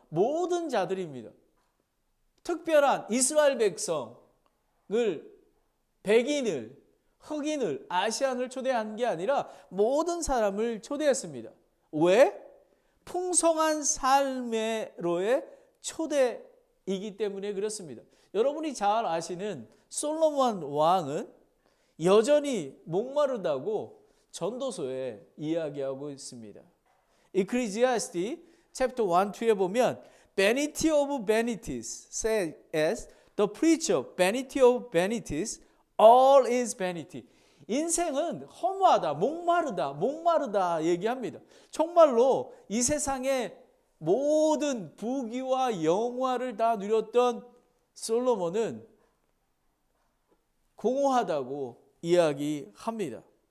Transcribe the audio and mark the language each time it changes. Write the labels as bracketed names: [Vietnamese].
[Korean] 모든 자들입니다. 특별한 이스라엘 백성을, 백인을, 흑인을, 아시안을 초대한 게 아니라 모든 사람을 초대했습니다. 왜? 풍성한 삶으로의 초대이기 때문에 그렇습니다. 여러분이 잘 아시는 솔로몬 왕은 여전히 목마르다고 전도서에 이야기하고 있습니다. [English] Ecclesiastes chapter 1-2에 [Korean] 보면 [English] Vanity of vanities says as the preacher vanity of vanities all is vanity. [Korean] 인생은 허무하다, 목마르다 얘기합니다. 정말로 이 세상의 모든 부귀와 영화를 다 누렸던 솔로몬은 공허하다고 이야기합니다.